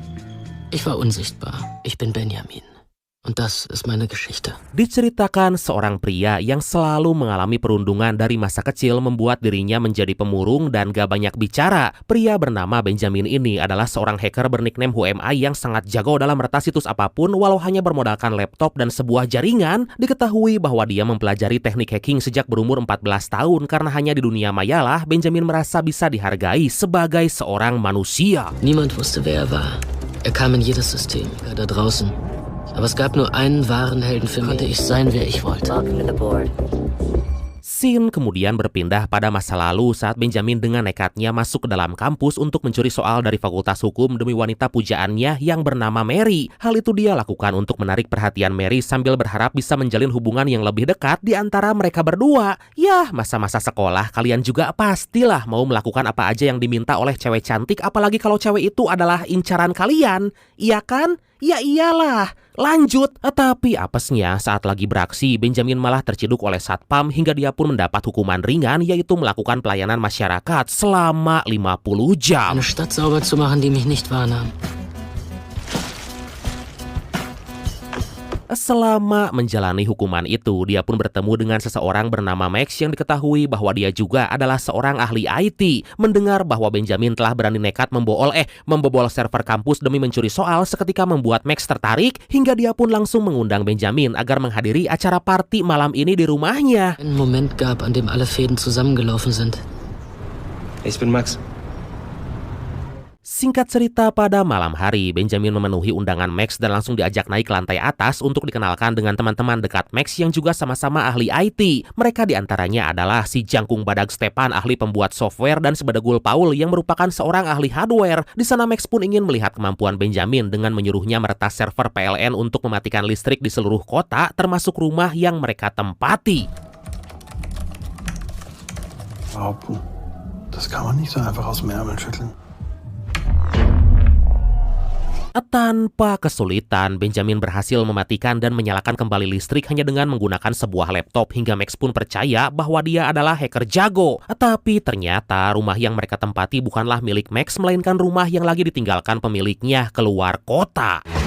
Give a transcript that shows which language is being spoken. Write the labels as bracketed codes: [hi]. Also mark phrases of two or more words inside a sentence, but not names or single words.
[de] Ich war unsichtbar. Ich bin Benjamin. Und das ist meine Geschichte. [id] Diceritakan seorang pria yang selalu mengalami perundungan dari masa kecil membuat dirinya menjadi pemurung dan gak banyak bicara. Pria bernama Benjamin ini adalah seorang hacker bernikname Who Am I yang sangat jago dalam meretas situs apapun walau hanya bermodalkan laptop dan sebuah jaringan. Diketahui bahwa dia mempelajari teknik hacking sejak berumur 14 tahun karena hanya di dunia maya lah Benjamin merasa bisa dihargai sebagai seorang manusia. [de] Niemand wusste, wer er war. Er kam in jedes System, da draußen. Aber es gab nur einen wahren Helden für mich. Konnte ich sein, wer ich wollte. [id] Scene kemudian berpindah pada masa lalu saat Benjamin dengan nekatnya masuk ke dalam kampus untuk mencuri soal dari Fakultas Hukum demi wanita pujaannya yang bernama Mary. Hal itu dia lakukan untuk menarik perhatian Mary sambil berharap bisa menjalin hubungan yang lebih dekat di antara mereka berdua. Yah, masa-masa sekolah kalian juga pastilah mau melakukan apa aja yang diminta oleh cewek cantik, apalagi kalau cewek itu adalah incaran kalian. Iya kan? Ya iyalah, lanjut. Tapi apesnya saat lagi beraksi, Benjamin malah terciduk oleh satpam hingga dia pun mendapat hukuman ringan, yaitu melakukan pelayanan masyarakat selama 50 jam. [de] Eine Stadt sauber zu machen, die mich nicht wahrnahm. [id] Selama menjalani hukuman itu, dia pun bertemu dengan seseorang bernama Max yang diketahui bahwa dia juga adalah seorang ahli IT. Mendengar bahwa Benjamin telah berani nekat membobol server kampus demi mencuri soal, seketika membuat Max tertarik hingga dia pun langsung mengundang Benjamin agar menghadiri acara party malam ini di rumahnya. [de] Ein Moment gab, an dem alle Fäden zusammengelaufen sind. Ich bin Max. [id] Singkat cerita, pada malam hari, Benjamin memenuhi undangan Max dan langsung diajak naik ke lantai atas untuk dikenalkan dengan teman-teman dekat Max yang juga sama-sama ahli IT. Mereka diantaranya adalah si Jangkung Badag Stepan, ahli pembuat software, dan si Badagul Paul yang merupakan seorang ahli hardware. Di sana Max pun ingin melihat kemampuan Benjamin dengan menyuruhnya meretas server PLN untuk mematikan listrik di seluruh kota, termasuk rumah yang mereka tempati. [de] Behaupten, das kann man nicht so einfach aus dem Ärmel schütteln. [id] Tanpa kesulitan, Benjamin berhasil mematikan dan menyalakan kembali listrik hanya dengan menggunakan sebuah laptop hingga Max pun percaya bahwa dia adalah hacker jago. Tapi ternyata rumah yang mereka tempati bukanlah milik Max, melainkan rumah yang lagi ditinggalkan pemiliknya keluar kota.